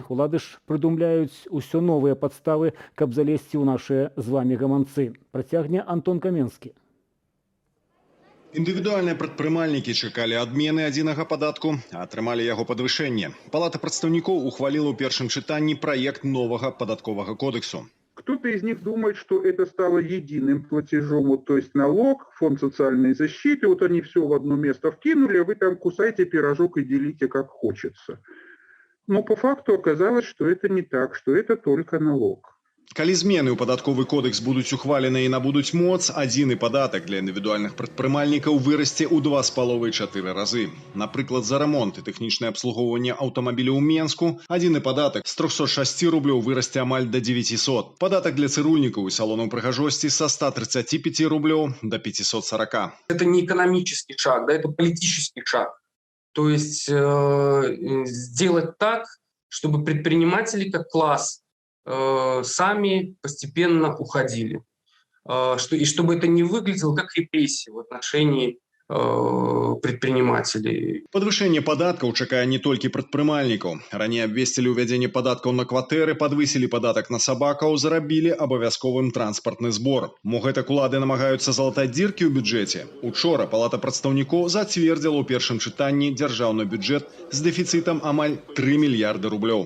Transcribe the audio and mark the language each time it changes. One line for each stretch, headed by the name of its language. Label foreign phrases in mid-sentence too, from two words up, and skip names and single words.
Belarusian: Улады ж прыдумляюць усё новыя падставы, каб залезці ў нашыя з вамі гаманцы. Працягне Антон Каменскі. Індывідуальныя прадпрымальнікі чакалі адмены адзінага падатку, а атрымалі яго падвышэнне. Палата прадстаўнікоў ухваліла ў першым чытанні праект новага падатковага кодексу.
Russian: Кто-то из них думает, что это стало единым платежом, то есть налог, фонд социальной защиты, вот они все в одно место вкинули, а вы там кусайте пирожок и делите как хочется. Но по факту оказалось, что это не так, что это только налог.
Belarusian: Калі змены ў падатковы кодекс будуць ухвалены і набудуць моц, адзіны падатак для індывідуальных прадпрымальнікаў вырасце ў 2,5–4 разы. Напрыклад, за рамонт і тэхнічнае абслугоўванне аўтамабіляў у Менску адзіны падатак з 306 рублёў вырасце амаль да 900. Падатак для цырульнікаў і салонаў прыгажосці са 135 рублёў до 540.
Russian: Это не экономический шаг, да, это политический шаг. То есть сделать так, чтобы предприниматели как класс сами постепенно уходили. И чтобы это не выглядело как репрессии в отношении предпринимателей.
Belarusian: Падвышэнне падаткаў чакае не толькі прадпрымальнікаў. Раней абвесцілі ўвядзенне падаткаў на кватэры, падвысілі падатак на сабакаў, зрабілі абавязковым транспартны збор. Мо гэтак улады намагаюцца залатаць дзіркі ў бюджэце? Учора Палата прадстаўнікоў зацвердзіла ў першым чытанні дзяржаўны бюджэт з дэфіцытам амаль 3 мільярды рублёў.